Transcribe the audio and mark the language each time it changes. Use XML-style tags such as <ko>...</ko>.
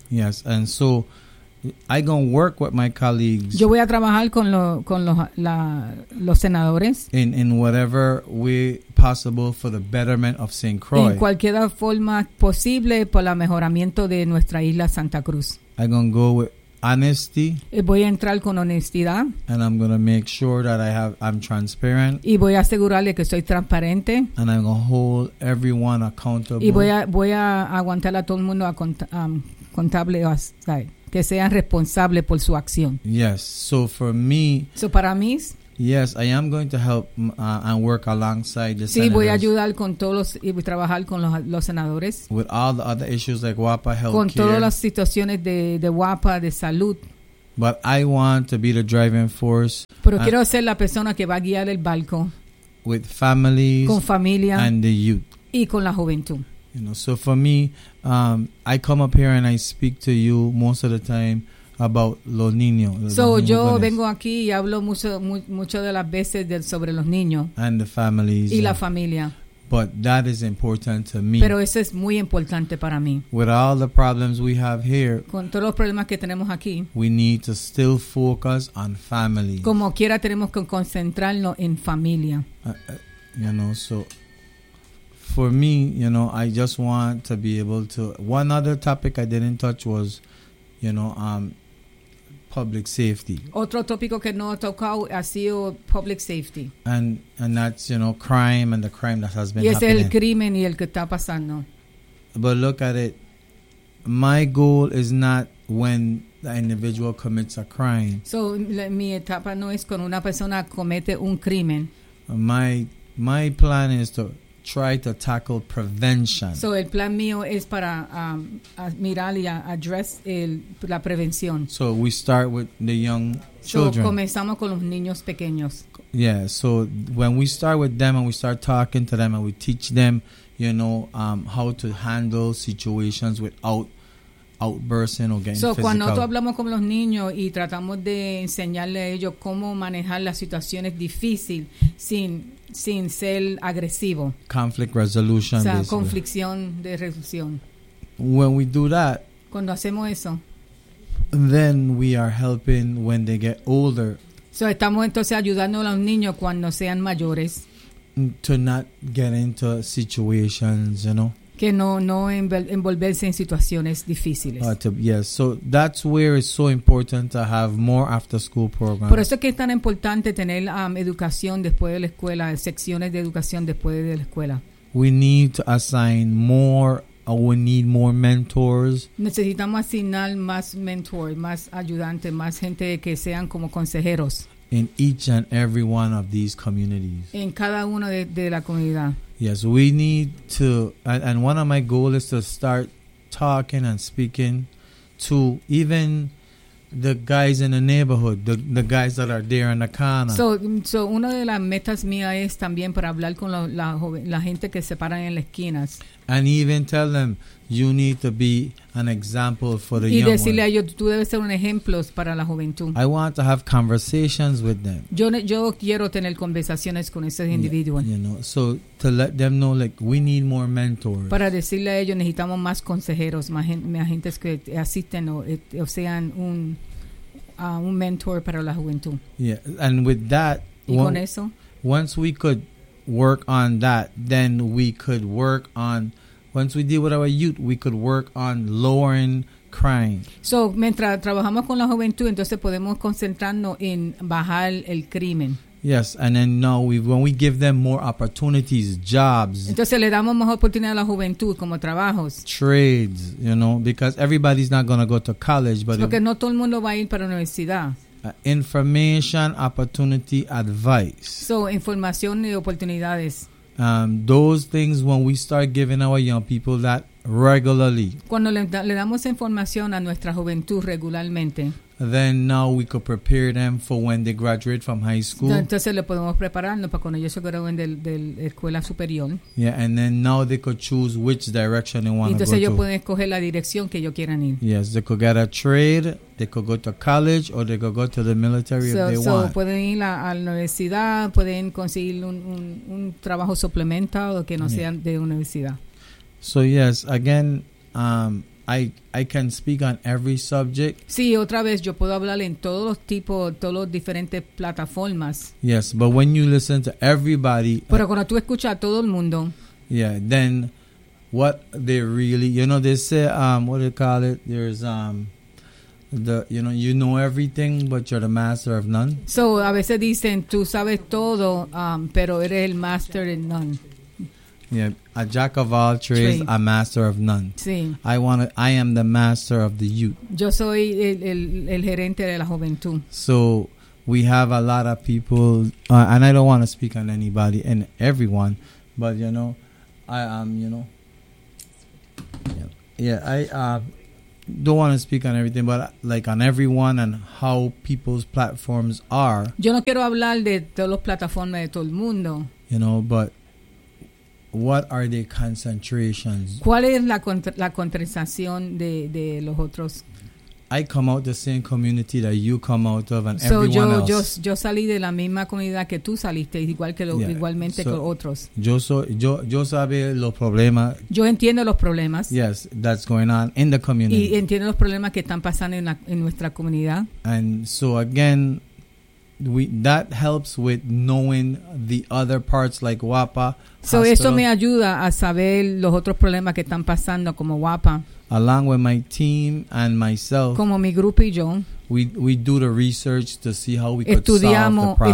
<en>Yes, and so I gonna work with my colleagues.</en> <es>Yo voy a trabajar con los senadores.</es> <en>In whatever way possible for the betterment of St. Croix.</en> <es>En cualquier forma posible por el mejoramiento de nuestra isla Santa Cruz.</es> <en>I gonna go with honesty.</en> <es>Voy a entrar con honestidad.</es> <en>And I'm gonna make sure that I'm transparent.</en> <es>Y voy a asegurarle que soy transparente.</es> <en>And I'm gonna hold everyone accountable.</en> <es>Y voy a aguantar a todo el mundo contable. Que sean responsables por su acción.</es> <en>Yes, so for me.</en> <es>So para mí.</es> <en>Yes, I am going to help and work alongside the</en> <es>sí,</es> <en>senators.</en> <es>Sí, voy a ayudar con todos los, y trabajar con los senadores.</es> <en>With all the other issues like WAPA health.</en> <es>Con todas las situaciones de WAPA de salud.</es> <en>But I want to be the driving force.</en> <es>Pero quiero ser la persona que va a guiar el barco.</es> <en>With families.</en> <es>Con familia.</es> <en>And the youth.</en> <es>Y con la juventud.</es> <en>You know, so for me, I come up here and I speak to you most of the time about</en> <es>los niños. So los niños yo jóvenes. Vengo aquí y hablo mucho de las veces sobre los niños.</es> <en>And the families.</en> <es>Y la familia.</es> <en>But that is important to me.</en> <es>Pero eso es muy importante para mí.</es> <en>With all the problems we have here.</en> <es>Con todos los problemas que tenemos aquí.</es> <en>We need to still focus on families.</en> <es>Como quiera tenemos que concentrarnos en familia.</es> <en>You know, so for me, you know, I just want to be able to. One other topic I didn't touch was, you know, public safety.</en> <es>Otro tópico que no he tocado ha sido</es> <en>public safety. And that's, you know, crime and the crime that has been</en> <es>y es</es> <en>happening.</en> <es>Y es el crimen y el que está pasando.</es> <en>But look at it. My goal is not when the individual commits a crime.</en> <es>So mi etapa no es cuando una persona comete un crimen.</es> <en>My plan is to try to tackle prevention.</en> <es>So el plan mío es para mirar y address la prevención.</es> <en>So we start with the young children.</en> <es>So comenzamos con los niños pequeños.</es> <en>Yeah, so when we start with them and we start talking to them and we teach them, you know, how to handle situations without outbursting or getting so physical.</en> <es>Cuando nosotros hablamos con los niños y tratamos de enseñarle a ellos cómo manejar las situaciones difíciles sin ser agresivo.</es> <en>Conflict resolution.</en> <es>O sea, conflicción de resolución.</es> <en>When we do that.</en> <es>Cuando hacemos eso.</es> <en>Then we are helping when they get older.</en> <es>So estamos entonces ayudando a los niños cuando sean mayores.</es> <en>To not get into situations, you know.</en> <es>Que no envolverse en situaciones difíciles.</es> <en>Yes, so that's where it's so important to have more after school programs.</en> <es>Por eso es que es tan importante tener educación después de la escuela, secciones de educación después de la escuela.</es> <en>We need to assign more, we need more mentors.</en> <es>Necesitamos asignar más mentors, más ayudantes, más gente que sean como consejeros.</es> <en>In each and every one of these communities.</en> <es>En cada uno de la comunidad.</es> <en>Yes, we need to, and one of my goals is to start talking and speaking to even the guys in the neighborhood, the guys that are there in the corner.</en> <es>So una de las metas mías es también para hablar con la gente que se paran en las esquinas.</es> <en>And even tell them, you need to be an example for the</en> <es>y</es> <en>young ones.</en> <es>Y decirle a ellos, tú debes ser un ejemplo para la juventud.</es> <en>I want to have conversations with them.</en> <es>Yo quiero tener conversaciones con esos individuos.</es> <en>You know, so to let them know, like, we need more mentors.</en> <es>Para decirle a ellos, necesitamos más consejeros, más gente que asisten o sean un mentor para la juventud.</es> <en>Yeah, and with that, once we could work on that, then we could work on, once we deal with our youth, we could work on lowering crime.</en> <es>So, mientras trabajamos con la juventud, entonces podemos concentrarnos en bajar el crimen.</es> <en>Yes, and then now when we give them more opportunities, jobs.</en> <es>Entonces le damos más oportunidades a la juventud como trabajos.</es> <en>Trades, you know, because everybody's not going to go to college. But</en> <es>porque no todo el mundo va a ir para la universidad.</es> <en>Information, opportunity, advice.</en> <es>So, información y oportunidades.</es> <en>Those things when we start giving our young people that regularly.</en> <es>Cuando le damos información a nuestra juventud regularmente.</es> <en>Then now we could prepare them for when they graduate from high school.</en> <es>Entonces lo podemos prepararlo para cuando ellos se gradúen de la escuela superior.</es> <en>Yeah, and then now they could choose which direction they want to go.</en> <es>Entonces ellos pueden escoger la dirección que ellos quieran ir.</es> <en>Yes, they could get a trade, they could go to college, or they could go to the military if they want.</en> <es>So pueden ir a la universidad, pueden conseguir un trabajo suplemental o que no sea de universidad.</es> <en>So yes, again, I can speak on every subject.</en> <es>Sí, otra vez yo puedo hablar en todos los tipos, todos los diferentes plataformas.</es> <en>Yes, but when you listen to everybody.</en> <es>Pero cuando tú escuchas a todo el mundo.</es> <en>Yeah, then what they really, you know, they say, what do you call it? There's you know everything, but you're the master of none.</en> <es>So a veces dicen, tú sabes todo, pero eres el</es> <en>master</en> <es>en</es> <en>none. Yeah, a jack of all trades, a master of none.</en> <es>Sí.</es> <en>I am the master of the youth.</en> <es>Yo soy el gerente de la juventud.</es> <en>So we have a lot of people, and I don't want to speak on anybody and everyone, but you know, don't want to speak on everything, but like on everyone and how people's platforms are.</en> <es>Yo no quiero hablar de todas las plataformas de todo el mundo.</es> <en>You know, but. What are the concentrations?</en> <es>¿Cuál es la concentración de los otros?</es> <en>I come out the same community that you come out of and so everyone</en> <es>yo,</es> <en>else.</en> <es>Yo salí de la misma comunidad que tú saliste, igual que igualmente so con otros. Yo sabe los problemas. Yo entiendo los problemas.</es> <en>Yes, that's going on in the community.</en> <es>Y entiendo los problemas que están pasando en nuestra comunidad.</es> <en>And so again, that helps with knowing the other parts like WAPA.</en> <es>So eso me ayuda a saber los otros problemas que están pasando como WAPA.</es> <en>Along with my team and myself.</en> <es>Como mi grupo y yo.</es> <en>We do the research to see how we could solve the problem.</en>